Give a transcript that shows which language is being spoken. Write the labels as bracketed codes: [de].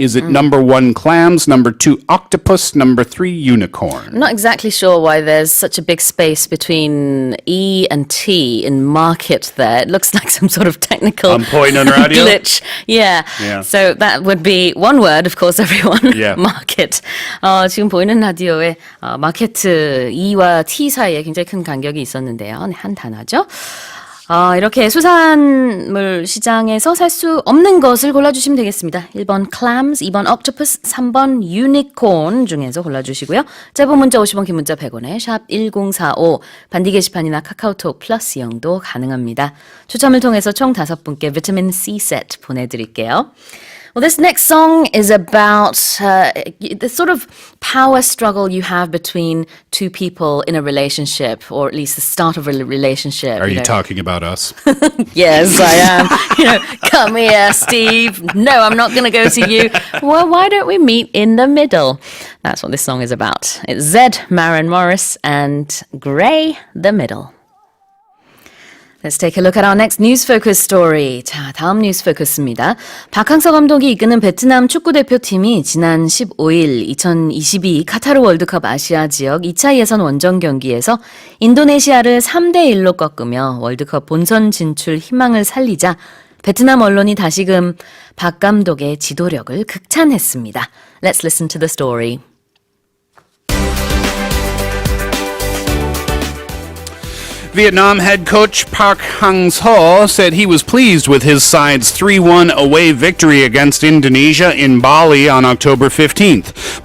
[en] Is it number 1, clams, number 2, octopus, number 3, unicorn? I'm not exactly sure why there's such a big space between E and T in market there. It looks like some sort of technical I'm pointing radio. glitch. Yeah. So that would be one word, of course, everyone. Yeah. market. [ko] 지금 보이는 라디오에 마케트 E와 T 사이에 굉장히 큰 간격이 있었는데요. 네, 한 단어죠. 이렇게 수산물 시장에서 살 수 없는 것을 골라주시면 되겠습니다. 1번 clams, 2번 octopus, 3번 unicorn 중에서 골라주시고요. 짧은 문자 50원, 긴 문자 100원에 샵 1045 반디 게시판이나 카카오톡 플러스 이용도 가능합니다. 추첨을 통해서 총 5분께 비타민 C 세트 보내드릴게요. [en] Well, this next song is about the sort of power struggle you have between two people in a relationship, or at least the start of a relationship. Are you talking about us? Yes, I am. Come here, Steve. No, I'm not going to go to you. Well, why don't we meet in the middle? That's what this song is about. It's Zed, Maren Morris, and Grey, The Middle. Let's take a look at our next News Focus story. [ko] 자, 다음 News Focus입니다. 박항서 감독이 이끄는 베트남 축구대표팀이 지난 15일 2022 카타르 월드컵 아시아 지역 2차 예선 원정 경기에서 인도네시아를 3대1로 꺾으며 월드컵 본선 진출 희망을 살리자 베트남 언론이 다시금 박 감독의 지도력을 극찬했습니다. [en] Let's listen to the story. Vietnam head coach Park Hang-seo said he was pleased with his side's 3-1 away victory against Indonesia in Bali on October 15th.